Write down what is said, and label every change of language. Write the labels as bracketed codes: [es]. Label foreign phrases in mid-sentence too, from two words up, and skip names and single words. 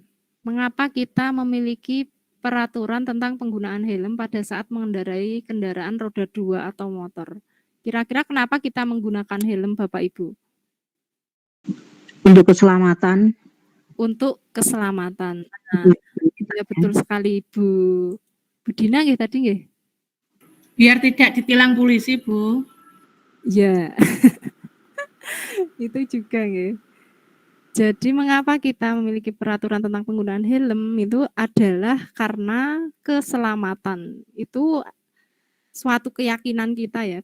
[id] Mengapa kita memiliki peraturan tentang penggunaan helm pada saat mengendarai kendaraan roda 2 atau motor? Kira-kira kenapa kita menggunakan helm, Bapak Ibu? Untuk keselamatan. Untuk keselamatan. Nah, ya betul sekali Bu Dina nggih tadi nggih? Biar tidak ditilang polisi, Bu. Ya. Itu juga nggih. Jadi mengapa kita memiliki peraturan tentang penggunaan helm itu adalah karena keselamatan. Itu suatu keyakinan kita ya.